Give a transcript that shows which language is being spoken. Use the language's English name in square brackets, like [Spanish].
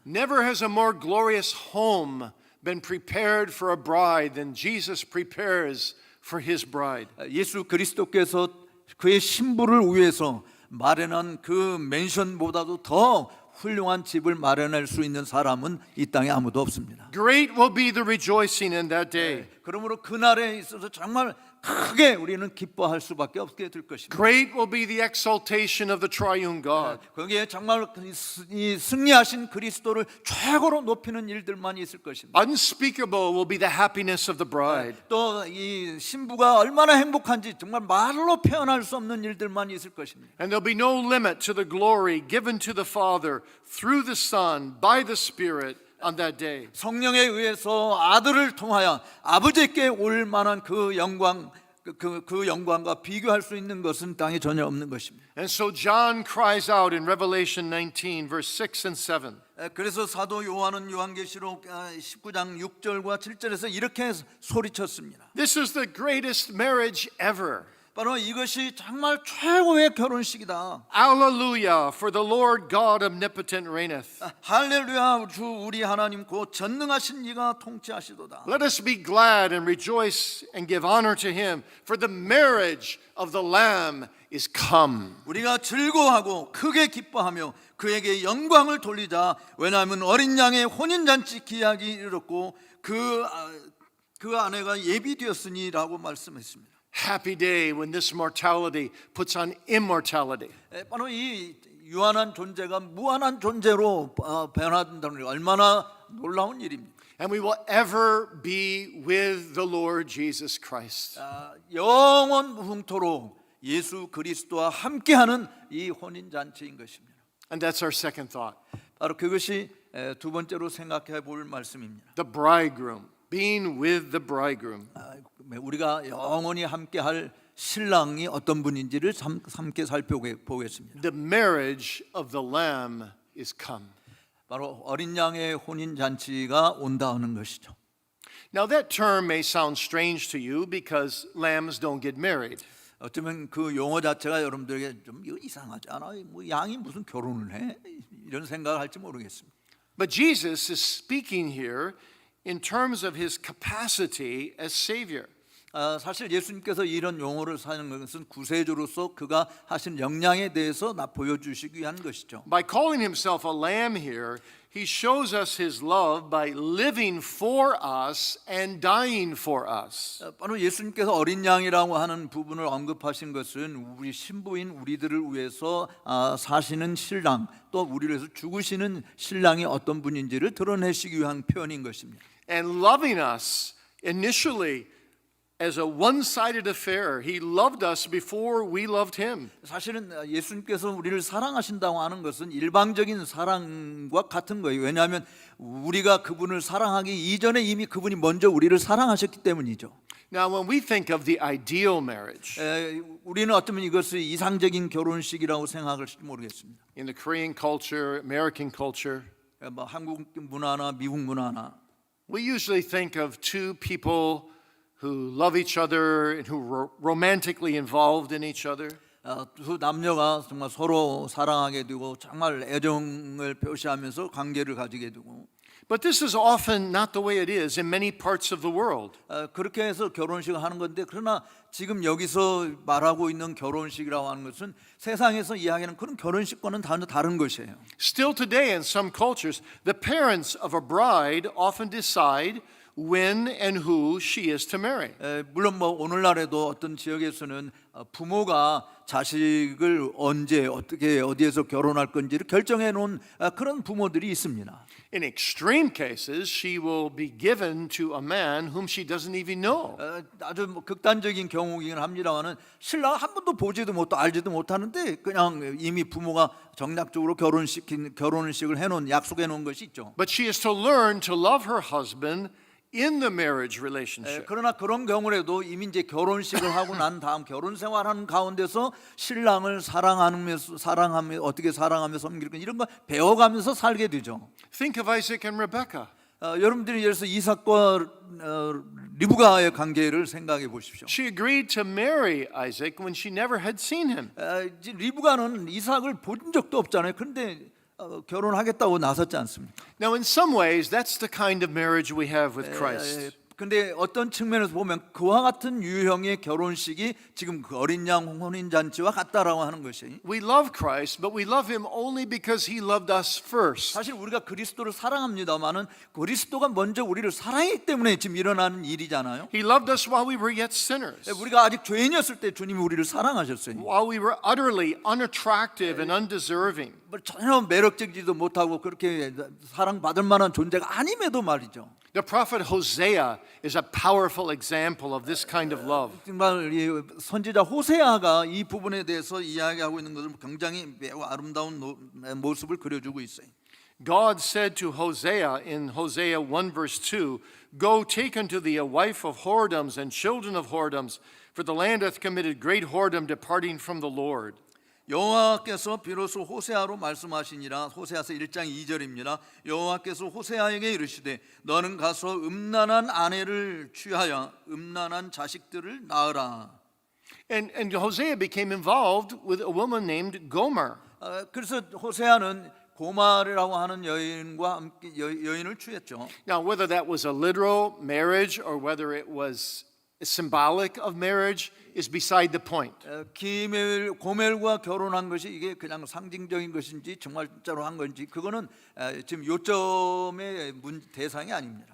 [English] Never has a more glorious home been prepared for a bride than Jesus prepares for His bride. [Korean] 예수 그리스도께서 그의 신부를 위해서 마련한 그 맨션보다도 더 훌륭한 집을 마련할 수 있는 사람은 이 땅에 아무도 없습니다. [English] Great will be the rejoicing in that day. [Korean] 그러므로 그날에 있어서 정말 크게 우리는 기뻐할 수밖에 없게 될 것입니다. [English] Great will be the exaltation of the triune God. [Korean] 거기에 정말 이 승리하신 그리스도를 최고로 높이는 일들만 있을 것입니다. [English] Unspeakable will be the happiness of the bride. [Korean] 또 이 신부가 얼마나 행복한지 정말 말로 표현할 수 없는 일들만 있을 것입니다. [English] And there'll be no limit to the glory given to the Father through the Son by the Spirit on that day. [Korean] 성령에 의해서 아들을 통하여 아버지께 올 만한 그 영광, 그 영광과 비교할 수 있는 것은 땅에 전혀 없는 것입니다. [English] And so John cries out in Revelation 19 verse 6 and 7. [Korean] 그래서 사도 요한은 요한계시록 19장 6절과 7절에서 이렇게 소리쳤습니다. [English] This is the greatest marriage ever. [Korean] 바로 이것이 정말 최고의 결혼식이다. [English] Alleluia, for the Lord God omnipotent reigneth. [Korean] 할렐루야, 주 우리 하나님 곧 전능하신 이가 통치하시도다. [English] Let us be glad and rejoice and give honor to him, for the marriage of the Lamb is come. [Korean] 우리가 즐거워하고 크게 기뻐하며 그에게 영광을 돌리자. 왜냐하면 어린 양의 혼인잔치 기약이 이르렀고 그 아내가 예비되었으니라고 말씀했습니다. [English] Happy day when this mortality puts on immortality. [Korean] 바로 이 유한한 존재가 무한한 존재로 변화된다는 게 얼마나 놀라운 일입니다. [English] And we will ever be with the Lord Jesus Christ. [Korean] 영원 무흥토록 예수 그리스도와 함께하는 이 혼인 잔치인 것입니다. [English] And that's our second thought. [Korean] 바로 그것이 두 번째로 생각해 볼 말씀입니다. [English] The bridegroom, being with the bridegroom. [Korean] 우리가 영원히 함께할 신랑이 어떤 분인지를 함께 살펴보겠습니다. [English] The marriage of the Lamb is come. [Korean] 바로 어린 양의 혼인 잔치가 온다 하는 것이죠. [English] Now that term may sound strange to you because lambs don't get married. [Korean] 어쩌면 그 용어 자체가 여러분들에게 좀 이거 이상하지 않아요? 뭐 양이 무슨 결혼을 해? 이런 생각을 할지 모르겠습니다. [English] But Jesus is speaking here in terms of his capacity as Savior. [Korean] 사실 예수님께서 이런 용어를 사용한 것은 구세주로서 그가 하신 역량에 대해서 보여주시기 위한 것이죠. [English] By calling himself a lamb here, he shows us his love by living for us and dying for us. [Korean] 바로 예수님께서 어린 양이라고 하는 부분을 언급하신 것은 우리 신부인 우리들을 위해서 사시는 신랑 또 우리를 위해서 죽으시는 신랑이 어떤 분인지를 드러내시기 위한 표현인 것입니다. [English] And loving us initially as a one-sided affair. He loved us before we loved him. [Korean] 사실은 예수님께서 우리를 사랑하신다고 하는 것은 일방적인 사랑과 같은 거예요. 왜냐하면 우리가 그분을 사랑하기 이전에 이미 그분이 먼저 우리를 사랑하셨기 때문이죠. [English] Now, when we think of the ideal marriage [Korean] 우리는 어쩌면 이것을 이상적인 결혼식이라고 생각할지 모르겠습니다. [English] in the Korean culture, American culture, [Korean] 뭐 한국 문화나 미국 문화나 [English] we usually think of two people who love each other and who are romantically involved in each other. [Korean] 두 남녀가 정말 서로 사랑하게 되고 정말 애정을 표시하면서 관계를 가지게 되고 [English] But this is often not the way it is in many parts of the world. [Korean] 그렇게 해서 결혼식을 하는 건데 그러나 지금 여기서 말하고 있는 결혼식이라고 하는 것은 세상에서 이야기하는 그런 결혼식과는 다른 것이에요. [English] Still today in some cultures, the parents of a bride often decide when and who she is to marry. [Korean] 물론 뭐 오늘날에도 어떤 지역에서는 부모가 자식을 언제 어떻게 어디에서 결혼할 건지를 결정해 놓은 그런 부모들이 있습니다. [English] In extreme cases, she will be given to a man whom she doesn't even know. [Korean] 아주 뭐 극단적인 경우이긴 합니다만은 신랑 한 번도 보지도 못하고 알지도 못하는데 그냥 이미 부모가 정략적으로 결혼식을 해놓은 약속해 놓은 것이 있죠. [English] But she is to learn to love her husband in the marriage relationship. [Korean] 그러나 그런 경우라도 이미 이제 결혼식을 하고 난 다음 결혼 생활하는 가운데서 신랑을 사랑하며 어떻게 사랑하며 섬길 건 이런 거 배워가면서 살게 되죠. [English] Think of Isaac and Rebekah. [Korean] 여러분들이 예를 들어서 이삭과 리브가의 관계를 생각해 보십시오. [English] She agreed to marry Isaac when she never had seen him. [Korean] 리브가는 이삭을 본 적도 없잖아요. 그런데 결혼하겠다고 나섰지 않습니까? [English] Now, in some ways, that's the kind of marriage we have with Christ. [Korean] 근데 어떤 측면에서 보면 그와 같은 유형의 결혼식이 지금 그 어린 양 혼인 잔치와 같다라고 하는 것이 [English] We love Christ, but we love him only because he loved us first. [Korean] 사실 우리가 그리스도를 사랑합니다만은 그리스도가 먼저 우리를 사랑했기 때문에 지금 일어나는 일이잖아요. [English] He loved us while we were yet sinners, [Korean] 우리가 아직 죄인이었을 때 주님이 우리를 사랑하셨어요. [English] while we were utterly unattractive and undeserving. [Korean] 전혀 매력적이지도 못하고 그렇게 사랑받을 만한 존재가 아님에도 말이죠. [English] The prophet Hosea is a powerful example of this kind of love. [Korean] 정말 이 선지자 호세아가 이 부분에 대해서 이야기하고 있는 것을 굉장히 매우 아름다운 모습을 그려주고 있어요. [English] God said to Hosea in Hosea 1 verse 2, Go take unto thee a wife of whoredoms and children of whoredoms, for the land hath committed great whoredom, departing from the Lord. [Korean] 여호와께서 비로소 호세아로 말씀하시니라. 호세아서 1장 2절입니다. 여호와께서 호세아에게 이르시되 너는 가서 음란한 아내를 취하여 음란한 자식들을 낳으라. [English] And Hosea became involved with a woman named Gomer. [Korean] 그래서 호세아는 고마르라고 하는 여인과 함께 여인을 취했죠. [English] Now, whether that was a literal marriage or whether it was symbolic of marriage is beside the point. [Korean] 고멜과 결혼한 것이 이게 그냥 상징적인 것인지 정말 진짜로 한 건지 그거는 지금 요점의 대상이 아닙니다.